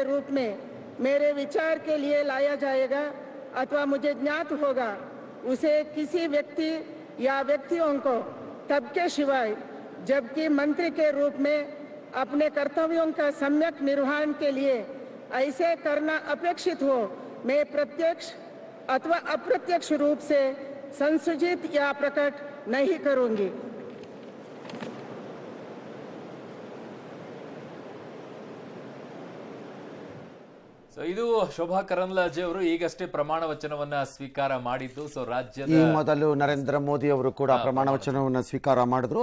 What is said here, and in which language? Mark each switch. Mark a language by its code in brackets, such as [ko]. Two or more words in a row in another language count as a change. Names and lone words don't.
[hi] रूप में मेरे विचार के लिए लाया जाएगा अथवा मुझे ज्ञात होगा उसे किसी व्यक्ति या व्यक्तियों को तब के सिवाय जबकि मंत्री के रूप में अपने कर्तव्यों का सम्यक निर्वहन के लिए ऐसे करना अपेक्षित हो मैं प्रत्यक्ष अथवा अप्रत्यक्ष रूप से संसूचित या प्रकट नहीं करूंगी। [kn] ಇದು ಶೋಭಾ ಕರಂದ್ಲಾಜೆ ಅವರು ಈಗಷ್ಟೇ ಪ್ರಮಾಣ ವಚನವನ್ನ ಸ್ವೀಕಾರ ಮಾಡಿದ್ದು. ರಾಜ್ಯದ ಈ ಮೊದಲು ನರೇಂದ್ರ ಮೋದಿ ಅವರು ಕೂಡ ಪ್ರಮಾಣ ವಚನವನ್ನು ಸ್ವೀಕಾರ ಮಾಡಿದ್ರು.